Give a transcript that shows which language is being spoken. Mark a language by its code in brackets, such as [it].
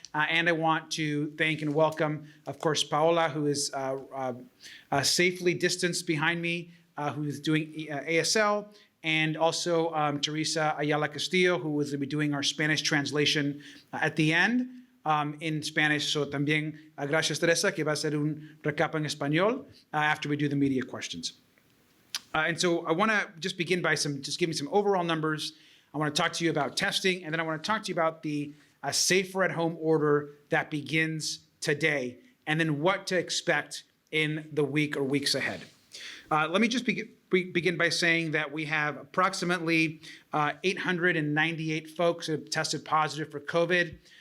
[en] And I want to thank and welcome, of course, Paola, who is safely distanced behind me, who is doing ASL, and also Teresa Ayala Castillo, who will be doing our Spanish translation at the end in Spanish. [es] So también gracias, Teresa, que va a ser un recap en español [en] after we do the media questions. And so I want to just begin by just giving some overall numbers. I want to talk to you about testing, and then I want to talk to you about the safer at home order that begins today, and then what to expect in the week or weeks ahead. Let me just begin by saying that we have approximately 898 folks who have tested positive for COVID.